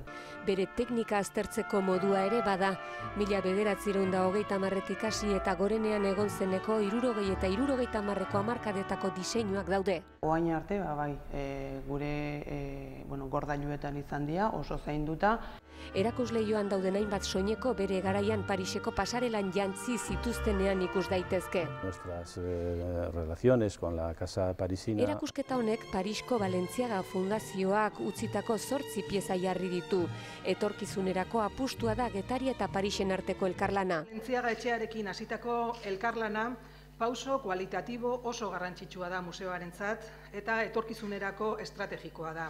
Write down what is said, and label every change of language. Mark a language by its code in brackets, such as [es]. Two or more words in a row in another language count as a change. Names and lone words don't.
[eu] Bere teknika aztertzeko modua ere bada. 1930etik hasi eta gorenean egon zeneko 60 eta 70ko hamarkadetako diseinuak daude. Orain arte, gure gordailuetan izan dira, oso zainduta. Erakusleioan dauden hainbat soineko bere garaian Pariseko pasarelan jantzi zituztenean ikus daitezke. [es] Nuestras relaciones con la casa parisina. [eu] Erakusketa honek Parisko Valentziaga Fundazioak utzitako 8 pieza jarri ditu. Etorkizunerako apustua da Getaria eta Parisen arteko elkarlana. Valentziaga etxearekin hasitako elkarlana pauso kualitatibo oso garrantzitsua da museoarentzat eta etorkizunerako estrategikoa da.